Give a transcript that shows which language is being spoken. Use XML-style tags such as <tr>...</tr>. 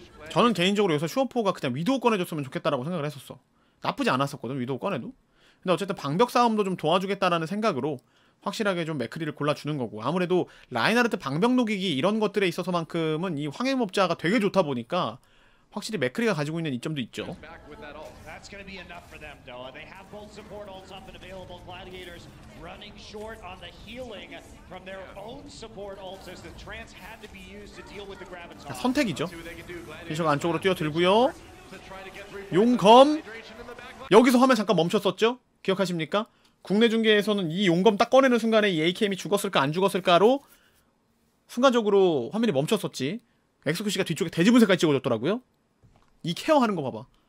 <ko>저는 개인적으로 여기서 슈어포가 그냥 위도우 꺼내줬으면 좋겠다라고 생각을 했었어. 나쁘지 않았었거든 위도우 꺼내도. 근데 어쨌든 방벽 싸움도 좀 도와주겠다라는 생각으로 확실하게 좀 맥크리를 골라주는 거고 아무래도 라인하르트 방벽 녹이기 이런 것들에 있어서만큼은 이 황해법자가 되게 좋다 보니까 확실히 맥크리가 가지고 있는 이점도 있죠.</ko> <en>That's going to be enough for them, though. They have both support ults up and available. Gladiators running short on the healing from their own support ults as the trance had to be used to deal with the Graviton.</en> <ko>선택이죠. 피셔가 안쪽으로 뛰어들고요. 용검 여기서 화면 잠깐 멈췄었죠? 기억하십니까? 국내 중계에서는 이 용검 딱 꺼내는 순간에 이 AKM이 죽었을까 안 죽었을까로 순간적으로 화면이 멈췄었지. 엑스큐시가 뒤쪽에 대지분쇄까지 찍어줬더라고요. 이 케어하는 거 봐봐.</ko>